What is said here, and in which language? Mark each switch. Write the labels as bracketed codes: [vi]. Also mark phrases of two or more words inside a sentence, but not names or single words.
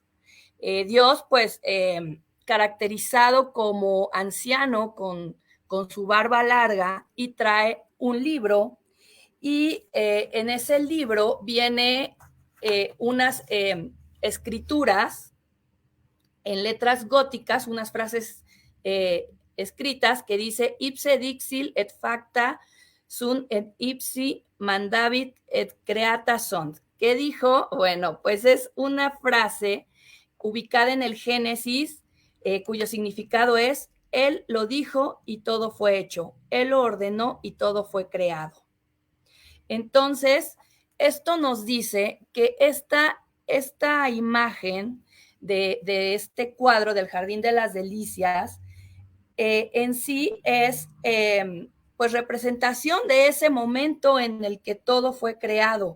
[es] Dios, pues, caracterizado como anciano con su barba larga, y trae un libro, y en ese libro viene unas escrituras en letras góticas, unas frases escritas que dice [la] ipse dixil et facta sunt et ipsi mandavit et creata sunt. [es] ¿Qué dijo? Bueno, pues es una frase ubicada en el Génesis, cuyo significado es: Él lo dijo y todo fue hecho, Él lo ordenó y todo fue creado. Entonces, esto nos dice que esta imagen de este cuadro del Jardín de las Delicias en sí es pues representación de ese momento en el que todo fue creado.